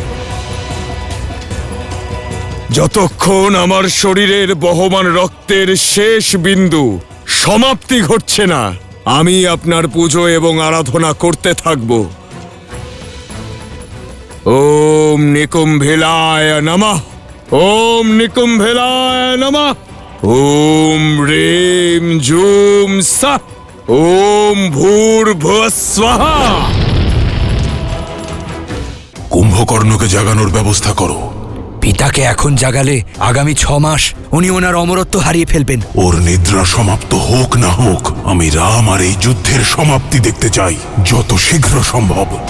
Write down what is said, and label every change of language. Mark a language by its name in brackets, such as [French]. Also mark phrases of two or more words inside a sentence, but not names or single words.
[Bangla] যতক্ষণ আমার শরীরের বহমান রক্তের শেষ বিন্দু সমাপ্তি ঘটছে না, আমি আপনার পুজো এবং আরাধনা করতে থাকব। [Sanskrit] ওম নিকুম্ভিলায় নমঃ। ওম নিকুম্ভিলায় নমঃ। ওম ह्रीं জুম সা। ওম ভূর্ভুবঃ স্বাহা। [Bangla] কুম্ভকর্ণকে জাগানোর ব্যবস্থা করো। পিতাকে এখন জাগালে আগামী 6 মাস উনি ওনার অমরত্ব হারিয়ে ফেলবেন। ওর নিদ্রা সমাপ্ত হোক না হোক, আমি রাম আর এই যুদ্ধের সমাপ্তি দেখতে চাই যত শীঘ্র সম্ভব।